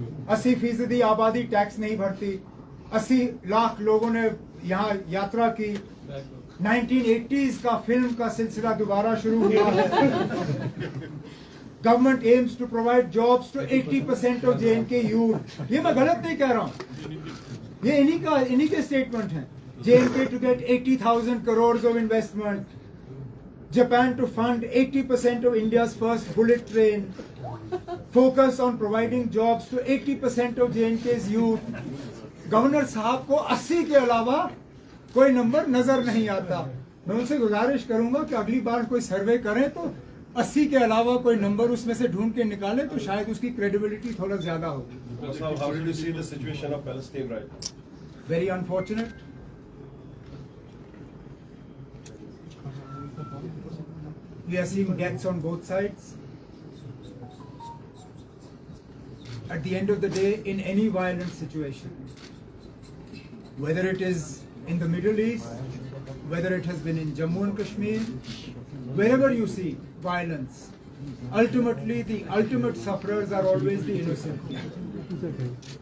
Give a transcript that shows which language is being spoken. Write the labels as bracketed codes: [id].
[hi] 80% आबादी टैक्स नहीं भरती, 80 लाख लोगों ने यहाँ यात्रा की, 1980s का फिल्म का सिलसिला दोबारा शुरू हुआ है। [en] Government aims to provide jobs to 80% of JNK youth. [hi] ये मैं गलत नहीं कह रहा हूँ, ये इन्हीं के स्टेटमेंट हैं। [en] JNK to get 80,000 crores of investment, Japan to fund 80% of India's first bullet train, focus on providing jobs to 80% of JNK's youth। [hi] Governor साहब को 80 के अलावा कोई नंबर नजर नहीं आता। मैं उनसे गुजारिश करूंगा कि अगली बार कोई सर्वे करें तो 80 के अलावा कोई नंबर उसमें से ढूंढ के निकाले तो शायद उसकी क्रेडिबिलिटी थोड़ा ज्यादा होगी। [en] How did you see the situation of Palestine right now? Very unfortunate. We are seeing deaths on both sides. At the end of the day, in any violent situation, whether it is in the Middle East, whether it has been in Jammu and Kashmir, wherever you see violence, ultimately the ultimate sufferers are always the innocent people.